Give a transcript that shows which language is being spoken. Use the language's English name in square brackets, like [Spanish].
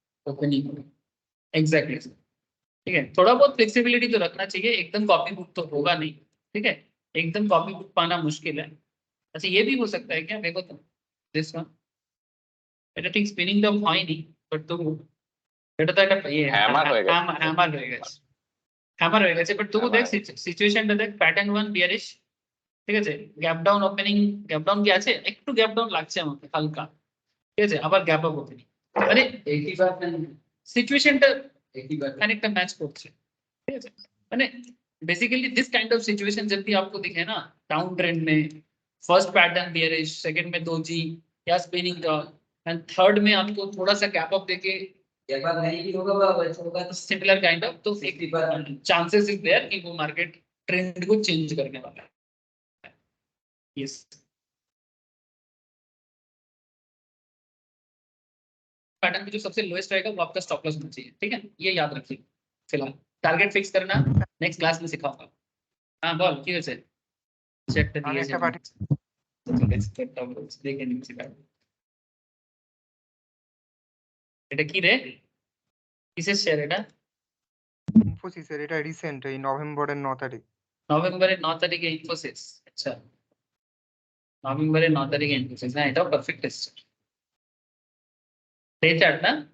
[Hindi] Opening exactly ठीक है थोड़ा बहुत फ्लेक्सिबिलिटी तो रखना चाहिए एकदम कॉपी बुक तो होगा नहीं ठीक है एकदम कॉपी बुक पाना मुश्किल है अच्छा ये भी हो सकता है क्या देखो तो [English] this one [Bangla] এটা ঠিক স্পিনিং টপ হয়নি বাট তবু এটা তো একটা ইয়ে Hammer হয়ে গেছে। হ্যামার হয়ে গেছে বাট তবু দেখ [English] Hammer। [Bangla] সিচুয়েশনটা দেখ প্যাটার্ন 1 বিয়ারিশ ঠিক আছে gap down opening gap down কি আছে একটু গ্যাপ ডাউন লাগছে আমাকে হালকা ঠিক আছে আবার গ্যাপ আপ ওপেনিং আরে 80% সিচুয়েশনটা 80% খানিকটা ম্যাচ করছে ঠিক আছে মানে [Hindi] basically [English] this kind of situation [Hindi] जब भी आपको दिखे ना डाउन ट्रेंड में फर्स्ट पैटर्न बियरिश सेकंड में दोजी या स्पिनिंग टॉप एंड थर्ड में आपको थोड़ा सा गैप अप देके एक बार नहीं भी होगा बस होगा तो सिमिलर काइंड ऑफ तो 60% चांसेस इज देयर कि वो मार्केट ट्रेंड को चेंज करने वाला है यस पैटर्न में जो सबसे लोएस्ट रहेगा वो आपका स्टॉप लॉस होना चाहिए ठीक है ये याद रखिए फिलहाल टारगेट फिक्स करना नेक्स्ट क्लास में सिखाऊंगा हाँ बोल [Bangla] কি হয়েছে চেকটা আমি দিয়েছি একটা পার্টি ঠিক আছে চেকটা বলছি দেখে নিচ্ছি তাহলে এটা কি রে কিসের শেয়ার এটা ইনফোসিসের এটা রিসেন্ট এই নভেম্বরের 9 তারিখ নভেম্বরের 9 তারিখে ইনফোসিস আচ্ছা নভেম্বরের 9 তারিখে ইনফোসিস না এটাও পারফেক্ট এসছে [Hindi] डे चार्ट ना